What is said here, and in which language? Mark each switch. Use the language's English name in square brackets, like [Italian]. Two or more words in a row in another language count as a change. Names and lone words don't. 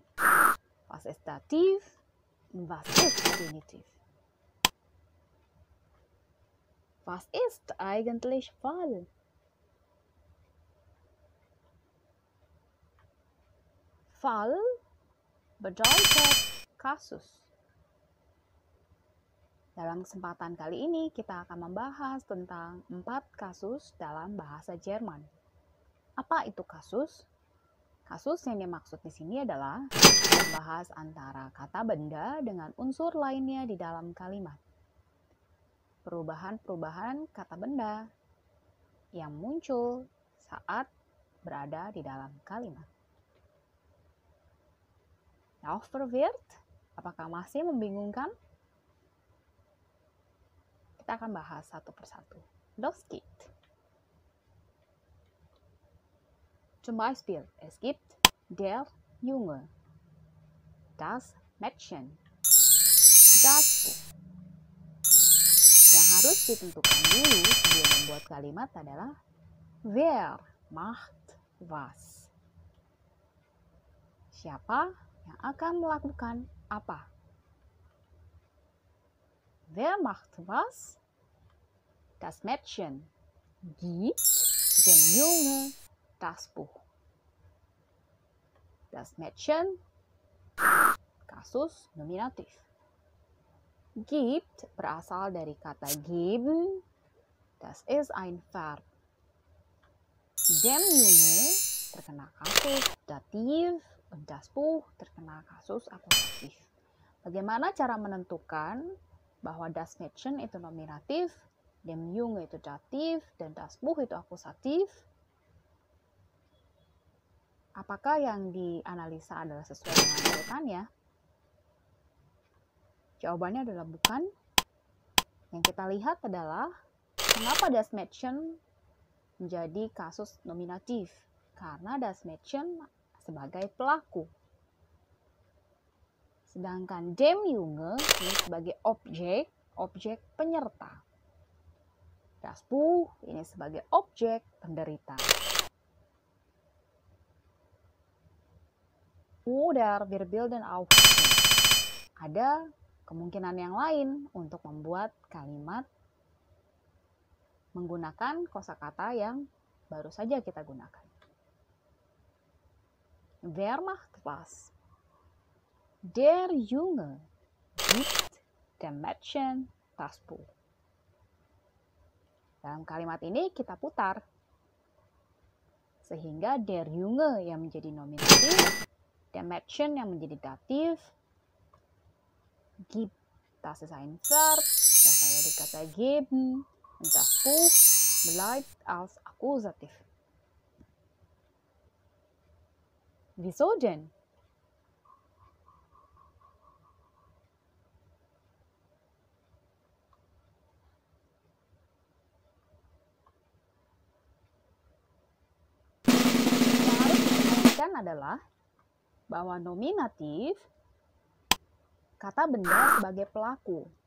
[German] Was ist Dativ? Und was ist Genitiv? Was ist eigentlich Fall? Fall bedeutet kasus. [Indonesian] Dalam kesempatan kali ini kita akan membahas tentang 4 kasus dalam bahasa Jerman. Apa itu kasus? Kasus yang dimaksud di sini adalah membahas antara kata benda dengan unsur lainnya di dalam kalimat. Perubahan-perubahan kata benda yang muncul saat berada di dalam kalimat. [German] Noch verwirrt? [Indonesian] Apakah masih membingungkan? Kita akan bahas satu persatu. [German] Los geht. Zum Beispiel, es gibt der Junge, das Mädchen, das Buch. [Indonesian] Yang harus ditentukan dulu sebelum membuat kalimat adalah [German] wer macht was. [Indonesian] Siapa yang akan melakukan apa? [German] Wer macht was? Das Mädchen gibt dem Junge das Buch. Das Mädchen, [Indonesian] kasus nominatif. [German] Gibt [Indonesian] berasal dari kata [German] geben, das ist ein Verb. Dem Junge [Indonesian] terkena kasus dativ, [German] und das Buch [Indonesian] terkena kasus akusatif. Bagaimana cara menentukan bahwa [German] das Mädchen [Indonesian] itu nominatif, [German] dem Junge [Indonesian] itu dativ, dan [German] das Buch [Indonesian] itu akusatif? Apakah yang dianalisa adalah sesuai dengan urutannya? Jawabannya adalah bukan. Yang kita lihat adalah mengapa [German] das Mädchen [Indonesian] menjadi kasus nominatif? Karena [German] das Mädchen [Indonesian] sebagai pelaku. Sedangkan [German] dem Junge [Indonesian] ini sebagai objek penyerta. [German] Das Buch [Indonesian] ini sebagai objek penderita. [German] Oder wir bilden auch. [Indonesian] Ada kemungkinan yang lain untuk membuat kalimat menggunakan kosakata yang baru saja kita gunakan. [German] Wer macht was? Der Junge gibt dem Mädchen das Buch. [Indonesian] Dalam kalimat ini kita putar. Sehingga [German] der Junge [Indonesian] yang menjadi nominatif, der Mädchen yang menjadi dativ, gibt, das ist ein Verb, das ada di kata geben, und das Buch bleibt als Akkusativ. [German] Wieso denn? [Indonesian] Yang harus diperhatikan adalah bahwa nominatif kata benda sebagai pelaku.